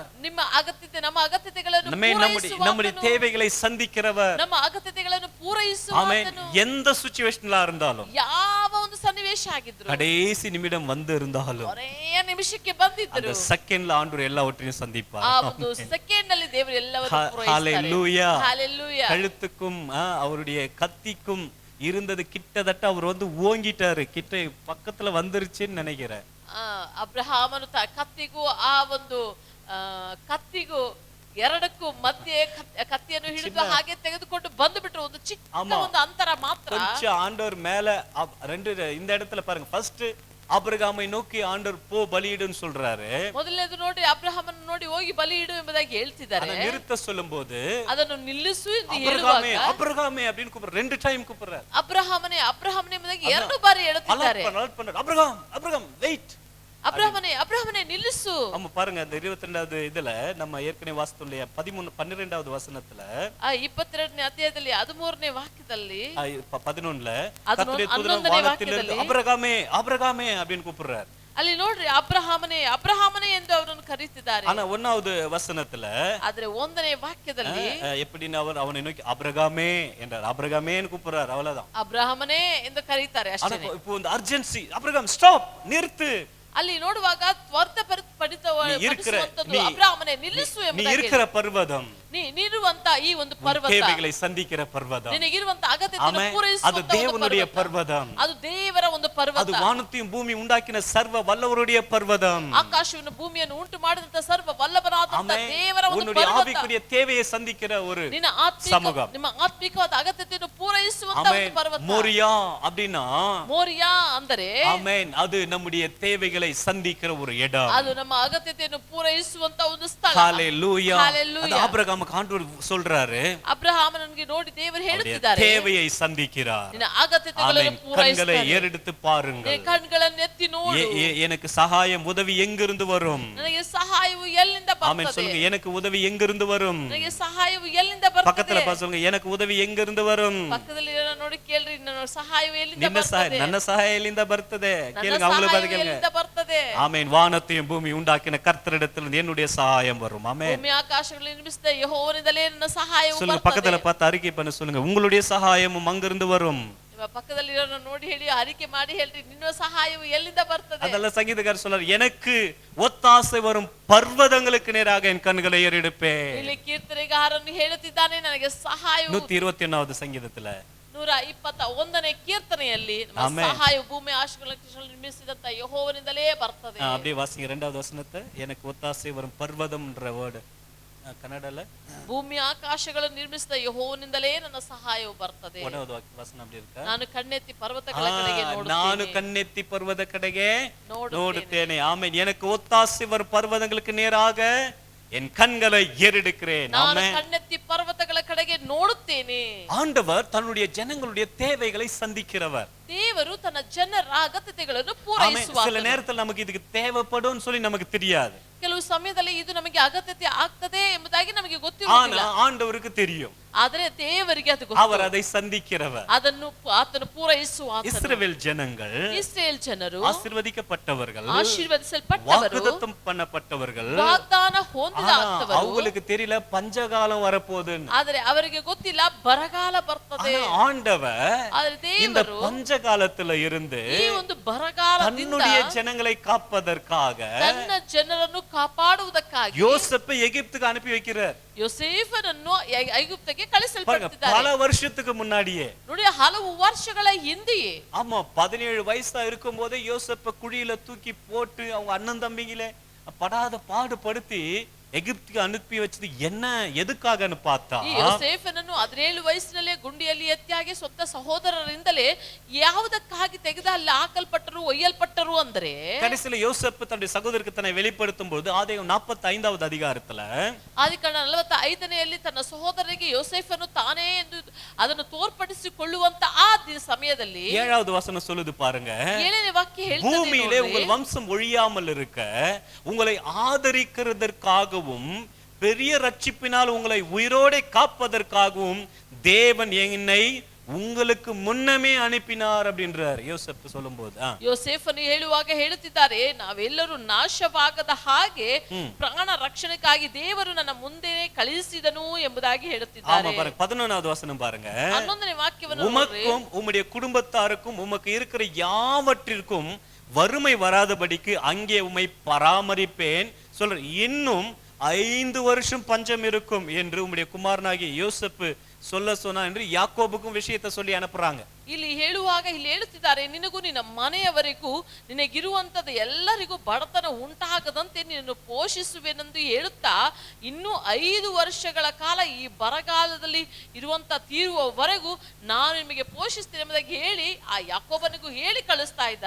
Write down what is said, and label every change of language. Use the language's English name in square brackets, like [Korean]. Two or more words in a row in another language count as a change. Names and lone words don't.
[Kannada] ನಿಮ್ಮ ಅಗತ್ಯತೆ ನಮ್ಮ ಅಗತ್ಯತೆಗಳನ್ನು [Tamil] நம்முடைய [Kannada] ಪೂರೈಸುವಾತನು. [Tamil] தேவைகளை சந்திக்கிறவர். [Kannada] ನಮ್ಮ ಅಗತ್ಯತೆಗಳನ್ನು [Tamil] ஆமென். [Kannada] ಪೂರೈಸುವಾತನು. [Tamil] எந்த சிச்சுவேஷன்ல இருந்தாலும், [Kannada] ಯಾವ ಒಂದು ಸನ್ನಿವೇಶ ಆಗಿದ್ರು, [Tamil] கடைசி நிமிடம் வந்து இருந்தாலும், [Kannada] ಕೊನೆಯ ನಿಮಿಷಕ್ಕೆ ಬಂದಿದ್ರು, [Tamil] அந்த செகண்ட்ல ஆண்டவர் எல்லாவற்றையும் சந்திப்பார். [Kannada] ಆ ಒಂದು ಸೆಕೆಂಡ್ ನಲ್ಲಿ ದೇವರು ಎಲ್ಲವನ್ನೂ ಪೂರೈಸುತ್ತಾರೆ. [Tamil] ஹalleluya. [Kannada] Hallelujah. [Tamil] கழுத்துக்கும் அவருடைய கத்திக்கும் இருந்தது கிட்டத்தட்ட அவர் ஓங்கிட்டாரு, கிட்ட பக்கத்துல வந்துருச்சுன்னு நினைக்கிறேன். [Kannada] ಅಬ್ರಹಾಮನು ಕತ್ತಿಗೂ ಆ ಒಂದು ಕತ್ತಿಗೂ ಎರಡಕ್ಕೂ ಮಧ್ಯೆ ಕತ್ತಿಯನ್ನು ಹಿಡಿದು ಹಾಗೆ ತೆಗೆದುಕೊಂಡು ಬಂದು ಬಿಟ್ರು. ಒಂದು ಚಿಕ್ಕ ಒಂದು ಅಂತರ ಮಾತ್ರ. [Tamil] கொஞ்சம் ஆண்டவர் மேல இந்த இடத்துல பாருங்க, ஃபர்ஸ்ட் ஆபிரகாமை நோக்கி ஆண்டவர் போ பலியிடுன்னு சொல்றாரு. [Kannada] ಮೊದಲನೇದು ನೋಡಿ ಅಬ್ರಹಾಮನ ನೋಡಿ ಹೋಗಿ ಬಲಿ ಇಡು ಎಂಬುದಾಗಿ ಹೇಳ್ತಿದ್ದಾರೆ. [Tamil] அதை நிறுத்த சொல்லும்போது [Kannada] ಅದನ್ನು ನಿಲ್ಲಿಸು ಎಂದು [Tamil] அபிரகாமே [Kannada] ಹೇಳುವಾಗ [Tamil] அபிரகாமே அப்படின்னு கூப்பிடுறாரு. 2 டைம் கூப்பிடுறாரு. [Kannada] ಅಬ್ರಹಾಮನೇ ಅಬ್ರಹಾಮನೇ ಎಂಬುದಾಗಿ 2 ಬಾರಿ ಹೇಳುತ್ತಿದ್ದಾರೆ. [Tamil] அபிரகாம் அபிரகாம் வெயிட், [Kannada] ಅಬ್ರಹಾಮನೇ ಅಬ್ರಹಾಮನೇ ನಿಲ್ಲಿಸು. [Tamil] நம்ம பாருங்க அந்த 22வது இதுல நம்ம ஏற்கனவே வாசித்தோம் இல்லையா, 12வது வசனத்துல [Kannada] 22ನೇ ಅಧ್ಯಾಯದಲ್ಲಿ 13ನೇ ವಾಕ್ಯದಲ್ಲಿ [Tamil] 11ல கர்த்தருடைய தூதன் வானத்திலிருந்து அபிரகாமே அபிரகாமே அப்படின்னு கூப்பிடுறாரு. [Kannada] ಅಲ್ಲಿ ನೋಡ್ರಿ ಅಬ್ರಹಾಮನೇ ಅಬ್ರಹಾಮನೇ ಎಂದು ಅವರನ್ನು ಕರೀತಿದ್ದಾರೆ. [Tamil] ஆனா 1வது வசனத்துல [Kannada] ಆದ್ರೆ 1ನೇ ವಾಕ್ಯದಲ್ಲಿ [Tamil] எப்படின்னு அவனை நோக்கி அபிரகாமே என்றார். அபிரகாமேன்னு கூப்பிடுறாரு, அவ்வளவுதான். [Kannada] ಅಬ್ರಹಾಮನೇ ಎಂದು ಕರೀತಾರೆ ಅಷ್ಟೇ. [Tamil] இப்போ இந்த அர்ஜென்சி, அபிரகாம் ஸ்டாப், நிறுத்து. [Kannada] ಅಲ್ಲಿ ನೋಡುವಾಗ ತ್ವರಿತಪಡಿಸುವಂತದ್ದು ಅಬ್ರಹಾಮನೇ ನಿಲ್ಲಿಸು ಎಂಬುದಾಗಿ. [Tamil] நீ இருக்கிற பர்வதம், [Kannada] ನೀರುವಂತ ಈ ಒಂದು ಪರ್ವತ, [Tamil] தேவைகளை சந்திக்கிற பர்வதம், [Kannada] ನಿನಗಿರುವಂತ ಅಗತ್ಯತೆಯನ್ನು [Tamil] அது [Kannada] ಪೂರೈಸುವಂತ [Tamil] தேவனுடைய பர்வதம், [Kannada] ಅದು ದೇವರ ಒಂದು ಪರ್ವತ, [Tamil] அது வானத்தையும் பூமி உண்டாக்கின சர்வ வல்லவருடைய பர்வதம், [Kannada] ಆಕಾಶವನ್ನು ಭೂಮಿಯನ್ನು ಉಂಟು ಮಾಡಿದಂತ ಸರ್ವ ವಲ್ಲಭನಾದಂತ ದೇವರ ಒಂದು [Tamil] உன்னுடைய [Kannada] ಪರ್ವತ, [Tamil] ஆவிக்குரிய தேவையை சந்திக்கிற ஒரு [Kannada] ನಿನ್ನ [Tamil] சமூகம், [Kannada] ನಿಮ್ಮ ಆತ್ಮಿಕವಾದ ಅಗತ್ಯತೆಯನ್ನು ಪೂರೈಸುವಂತ ಒಂದು ಪರ್ವತ. [Tamil] மோரியா அப்படினா, [Kannada] ಮೋರಿಯಾ ಅಂದರೆ ಆಮೆನ್, ಅದು [Tamil] நம்முடைய தேவைகளை சந்திக்கிற ஒரு இடம், [Kannada] ಅದು ನಮ್ಮ ಅಗತ್ಯತೆಯನ್ನು ಪೂರೈಸುವಂತ ಒಂದು ಸ್ಥಳ. [Tamil] ஹalleluya. அது ஆபிரகாமுக்கு ஆண்டவர் சொல்றாரு, [Kannada] ಅಬ್ರಹಾಮನಿಗೆ ನೋಡಿ ದೇವರು ಹೇಳುತ್ತಿದ್ದಾರೆ, [Tamil] தேவையை சந்திக்கிறார். [Kannada] ನಿನ್ನ ಅಗತ್ಯತೆಗಳನ್ನು [Tamil] கண்களை ஏறெடுத்து பாருங்கள், [Kannada] ಕಣ್ಗಳನ್ನು ಎತ್ತಿ ನೋಡು. [Tamil] எனக்கு சகாயம் உதவி எங்கிருந்து வரும்? [Kannada] ನನಗೆ ಸಹಾಯವು ಎಲ್ಲಿಂದ [Tamil] ஆமென் [Kannada] ಬರ್ತದೆ? [Tamil] சொல்லுங்க, எனக்கு உதவி எங்கிருந்து வரும்? [Kannada] ನನಗೆ ಸಹಾಯವು ಎಲ್ಲಿಂದ ಬರ್ತದೆ? [Tamil] பக்கத்துல சொல்லுங்க, எனக்கு உதவி எங்கிருந்து வரும்? [Kannada] ಪಕ್ಕದಲ್ಲಿ ನೋಡಿ ಕೇಳ್ರಿ, ನನ್ನ ಸಹಾಯವು ಎಲ್ಲಿಂದ ನಿನ್ನ ಸಹಾಯ, ಬರ್ತದೆ? ನನ್ನ ಸಹಾಯ ಎಲ್ಲಿಂದ ಬರ್ತದೆ? ಕೇளுங்க, [Tamil] அவங்கள பாத்து கேளுங்க. [Kannada] ಎಲ್ಲಿಂದ ಬರ್ತದೆ? [Tamil] ஆமென். வானத்தையும் பூமி உண்டாக்கின கர்த்தரிடத்திலிருந்து என்னுடைய சகாயம் வரும். ஆமென். [Kannada] ಭೂಮಿ ಆಕಾಶಗಳನ್ನು ನಿರ್ಮಿಸಿದ ಯೆಹೋವನಿಂದಲೇ ನನ್ನ ಸಹಾಯವು [Tamil] சொல்லுங்க, [Kannada] ಬರ್ತದೆ. [Tamil] பக்கத்துல பார்த்து அறிக்கை பண்ண சொல்லுங்க, உங்களுடைய சகாயமும் அங்கிருந்து வரும். [Kannada] ನಿಮ್ಮ ಪಕ್ಕದಲ್ಲಿ ಇರೋರನ್ನ ನೋಡಿ ಹೇಳಿ, ಅರಿಕೆ ಮಾಡಿ ಹೇಳ್ರಿ, ನಿನ್ನ ಸಹಾಯವು ಎಲ್ಲಿಂದ ಬರ್ತದೆ? [Tamil] அதெல்லாம் சங்கீதக்காரர் சொல்றார், எனக்கு ஒத்தாசை வரும் பர்வதங்களுக்கு நேராக என் கண்களை ஏறெடுப்பேன். [Kannada] ಇಲ್ಲಿ ಕೀರ್ತನೆಗಾರನು ಹೇಳುತ್ತಿದ್ದಾನೆ, ನನಗೆ ಸಹಾಯವು [Tamil] 121வது சங்கீதத்துல [Kannada] 121ನೇ ಕೀರ್ತನೆಯಲ್ಲಿ ಸಹಾಯವು ಭೂಮಿ ಆಕಾಶಗಳನ್ನು ನಿರ್ಮಿಸಿದಂತ ಯೆಹೋವನಿಂದಲೇ ಬರ್ತದೆ. [Tamil] அப்படியே வாசிங்க 2வது வசனத்தை. எனக்கு ஒத்தாசை வரும் பர்வதம்ன்ற வேர்ட் ಕನ್ನಡಲ್ಲ, [Kannada] ಭೂಮಿ ಆಕಾಶಗಳನ್ನು ನಿರ್ಮಿಸಿದ ಯೆಹೋವನಿಂದಲೇ ನನ್ನ ಸಹಾಯವು ಬರ್ತದೆ. [Tamil] 1வது ವಚನ அப்படி இருக்கா? [Kannada] ನಾನು ಕಣ್ಣೆತ್ತಿ ಪರ್ವತಗಳ ಕಡೆಗೆ ನೋಡುತ್ತೇನೆ. ನಾನು ಕಣ್ಣೆತ್ತಿ ಪರ್ವತ ಕಡೆಗೆ ನೋಡುತ್ತೇನೆ. ಆಮೆನ್. [Tamil] எனக்கு ஒத்தாசை வரும் பர்வதங்களுக்கு நேராக என் கண்களை ஏறெடுக்கிறேன். [Kannada] ನಾನು ಕಣ್ಣೆತ್ತಿ ಪರ್ವತಗಳ ಕಡೆಗೆ ನೋಡುತ್ತೇನೆ. [Tamil] ஆண்டவர் தன்னுடைய ஜனங்களுடைய தேவைகளை சந்திக்கிறவர். [Kannada] ದೇವರು ತನ್ನ ಜನರ ಅಗತ್ಯತೆಗಳನ್ನು ಪೂರೈಸುವ. [Tamil] சில நேரத்தில் நமக்கு இதுக்கு தேவைப்படும் சொல்லி நமக்கு தெரியாது. [Kannada] ಕೆಲವು ಸಮಯದಲ್ಲಿ ಇದು ನಮಗೆ ಅಗತ್ಯತೆ ಆಗ್ತದೆ ಎಂಬುದಾಗಿ ನಮಗೆ ಗೊತ್ತಿರುವುದಿಲ್ಲ. [Tamil] ஆண்டவருக்கு தெரியும். [Kannada] ಆದರೆ ದೇವರಿಗೆ ಅದು ಗೊತ್ತು. [Tamil] அவர் அதை சந்திக்கிறவர். [Kannada] ಆತನು ಪೂರೈಸುವ. [Tamil] இஸ்ரவேல் ஜனங்கள், [Kannada] ಇಸ್ರೇಲ್ ಜನರು [Tamil] ஆசீர்வதிக்கப்பட்டவர்கள், [Kannada] ಆಶೀರ್ವದಿಸಲ್ಪಟ್ಟವರು, [Tamil] வாக்குத்தத்தம் பண்ணப்பட்டவர்கள். [Kannada] ವಾಗ್ದಾನ ಹೊಂದಿದ ಅಂತವರು. [Tamil] அவங்களுக்கு தெரியல பஞ்சகாலம் வரப்போகுதுன்னு. [Kannada] ಆದರೆ ಅವರಿಗೆ ಗೊತ್ತಿಲ್ಲ ಬರಗಾಲ ಬರ್ತದೆ. [Tamil] ஆண்டவர் இந்த பஞ்சகாலத்துல இருந்து [Kannada] ಈ ಒಂದು ಬರಗಾಲದಿಂದ [Tamil] தன்னுடைய ஜனங்களை காப்பதற்காக [Kannada] ತನ್ನ ಜನರನ್ನು ಕಾಪಾಡುವುದಕ್ಕಾಗಿ [Tamil] யோசேப்பை எகிப்துக்கு அனுப்பி வைக்கிறார். [Kannada] ಯೋಸೇಫನನ್ನು ಐಗುಪ್ತಕ್ಕೆ ಕಳಿಸಲ್ಪಟ್ಟಿದ್ದಾರೆ. [Tamil] பல வருஷத்துக்கு முன்னாடியே, [Kannada] ನೋಡಿ ಹಲವು ವರ್ಷಗಳ ಹಿಂದೆಯೇ. [Tamil] ஆமா, 17 வயசா இருக்கும் போதே யோசேப்பை குழியில தூக்கி போட்டு அவங்க அண்ணன் தம்பிங்களே படாத பாடுபடுத்தி எகிப்துக்கு அனுப்பி வச்சது என்ன, எதுக்காகன்னு பார்த்தா, [Kannada] ಈ ಯೋಸೇಫನನ್ನು 17 ವಯಸ್ಸಿನಲ್ಲೇ ಗುಂಡಿಯಲ್ಲಿ ಎತ್ತಿಯಾಗಿ ಸ್ವಂತ ಸಹೋದರರಿಂದಲೇ ಯಾವುದಕ್ಕಾಗಿ ತೆಗೆದು ಅಲ್ಲಿ ಹಾಕಲ್ಪಟ್ಟರು, ಒಯ್ಯಲ್ಪಟ್ಟರು ಅಂದ್ರೆ, [Tamil] கடைசில யோசேப்பு தன்னுடைய சகோதரருக்கு தன்னை வெளிப்படுத்தும் போது ஆதியாகமம் 45வது அதிகாரத்துல, [Kannada] ಆದಿಕಾಂಡ 45ನೇಯಲ್ಲಿ ತನ್ನ ಸಹೋದರರಿಗೆ ಯೋಸೇಫನು ತಾನೇ ಎಂದು ಅದನ್ನು ತೋರ್ಪಡಿಸಿಕೊಳ್ಳುವಂತ ಆ ಸಮಯದಲ್ಲಿ [Tamil] 7வது வசனம் சொல்லுது பாருங்க, [Kannada] 7ನೇ ವಾಕ್ಯ ಹೇಳ್ತದೆ, [Tamil] பூமியிலே உங்கள் வம்சம் ஒழியாமல் இருக்க உங்களை ஆதரிக்கிறதற்காகவும் பெரிய ரட்சிப்பினால் உங்களை உயிரோടെ காப்பதற்காகவும் தேவன் என்னை உங்களுக்கு முன்னமே அனுப்பினார் அப்படின்றார் யோசேப்பு சொல்லும்போது. [Kannada] ಯೋಸೇಫನು ಹೇಳುವಾಗ ಹೇಳುತ್ತಿದ್ದಾರೆ, ನಾವೆಲ್ಲರೂ ನಾಶವಾಗದ ಹಾಗೆ ಪ್ರಾಣ ರಕ್ಷಣೆಗಾಗಿ ದೇವರು ನನ್ನ ಮುಂದೆ ಕಳುಹಿಸಿದನು ಎಂಬುದಾಗಿ ಹೇಳುತ್ತಿದ್ದಾರೆ. [Tamil] 11வது வசனம் பாருங்க, [Kannada] 11ನೇ ವಾಕ್ಯವನ್ನು, [Tamil] உமக்கும் உம்முடைய குடும்பத்தாருக்கும் உமக்கு இருக்கிற யாவற்றிற்கும் வறுமை வராதபடிக்கு அங்கே உம்மை பராமரிப்பேன் சொல்ற, இன்னும் 5 வருஷம் பஞ்சம் இருக்கும் என்று உம்முடைய குமாரனாகிய யோசேப்பு சொல்ல சொன்னா என்று யாக்கோபுக்கும் விஷயத்தை சொல்லி அனுப்புறாங்க. [Kannada] ಇಲ್ಲಿ ಹೇಳುತ್ತಿದ್ದಾರೆ, ನಿನಗೂ ನಿನ್ನ ಮನೆಯವರಿಗೂ ನಿನಗಿರುವಂತದ್ದು ಎಲ್ಲರಿಗೂ ಬಡತನ ಉಂಟಾಗದಂತೆ ನಿನ್ನನ್ನು ಪೋಷಿಸುವೆನೆಂದು ಹೇಳುತ್ತಾ, ಇನ್ನೂ 5 ವರ್ಷಗಳ ಕಾಲ ಈ ಬರಗಾಲದಲ್ಲಿ ಇರುವಂತ ತೀರುವವರೆಗೂ ನಾನು ನಿಮಗೆ ಪೋಷಿಸ್ತೇನೆ ಎಂಬುದಾಗಿ ಹೇಳಿ ಆ ಯಾಕೋಬನಿಗೂ ಹೇಳಿ ಕಳಿಸ್ತಾ ಇದ್ದಾರೆ.